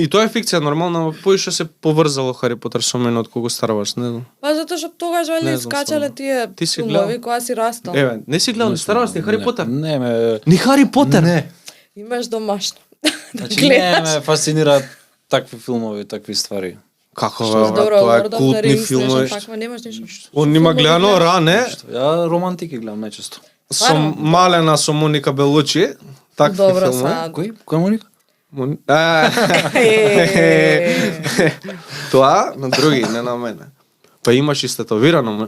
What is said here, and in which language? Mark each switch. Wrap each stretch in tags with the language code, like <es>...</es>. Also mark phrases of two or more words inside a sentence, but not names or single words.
<mk>и тоа е фикција нормално, ама поише се поврзало Хари Потер со мене од кога Star Wars, не знам. Па затоа што тогаш вели Не знам, скачале стварно. тие Ти си филмови гледал? кога си растал. Еве, не си гледал ни Star Wars, ни Хари Потер? Не ме... Ни Хари Потер? Не. Имаш домашно. Значи не ме фасцинира такви филмови, такви ствари. Како Што бе, брат, добро, тоа е Lord of the култни Rings, филмови. нешто такво, немаш ништо. Он нима гледано ра, не? Ја романтики гледам најчесто. Со Малена со Моника Белучи, такви Добро, филмови. са. Кој Моника? Тоа на други, не на мене. Па имаш истетовирано.</mk>